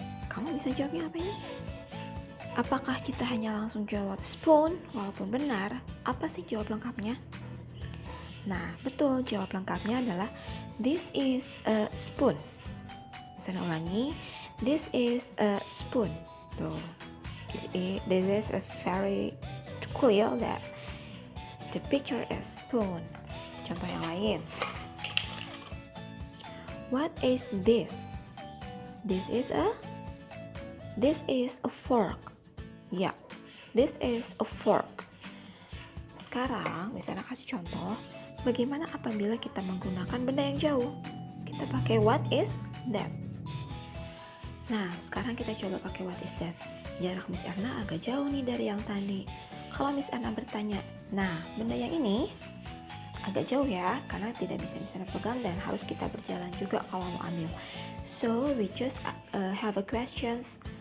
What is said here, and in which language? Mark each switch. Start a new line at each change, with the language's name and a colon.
Indonesian: Kamu bisa jawabnya apa ini? Apakah kita hanya langsung jawab spoon walaupun benar? Apa sih jawab lengkapnya? Nah, betul, jawab lengkapnya adalah
English: this is a spoon.
Indonesian: Saya ulangi,
English: this is a spoon. Tuh, this is a very clear that the picture is spoon.
Indonesian: Contoh yang lain.
English: What is this? This is a fork. Ya, this is a fork.
Indonesian: Sekarang, misalnya kasih contoh, bagaimana apabila kita menggunakan benda yang jauh? Kita pakai
English: what is that?
Indonesian: Nah, sekarang kita coba pakai what is that. Jarak Miss Erna agak jauh nih dari yang tadi. Kalau Miss Erna bertanya, nah, benda yang ini agak jauh ya, karena tidak bisa Miss Erna pegang dan harus kita berjalan juga kalau mau ambil.
English: So, we just have a questions.